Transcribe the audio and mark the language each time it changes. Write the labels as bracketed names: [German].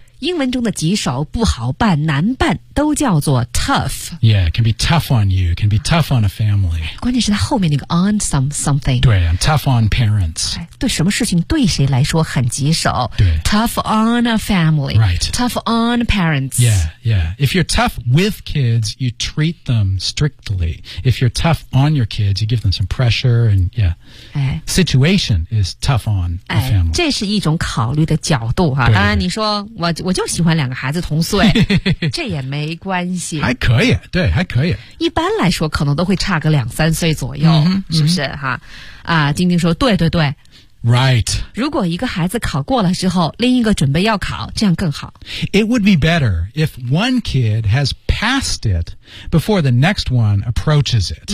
[Chinese] 英文中的棘手、不好办、难办都叫做 tough。 [English] Yeah, can be tough on you, can be tough on a family. [Chinese] 关键是它后面那个 on something。 [English] 对 ，I'm tough on parents。 [Chinese] 对什么事情对谁来说很棘手？对 [English] ，tough on a family. Right. Tough on parents. Yeah, yeah. If you're tough with kids, you treat them strictly. If you're tough on your kids, you give them some pressure and yeah. Situation is tough on a family. [Chinese] 这是一种考虑的角度哈。当然你说我就喜欢两个孩子同岁，这也没关系，还可以，对，还可以。一般来说，可能都会差个两三岁左右，嗯、是不是哈？啊，丁丁说，对对对 [English] ，right。 [Chinese] 如果一个孩子考过了之后，另一个准备要考，这样更好。 [English] It would be better if one kid has passed it before the next one approaches it。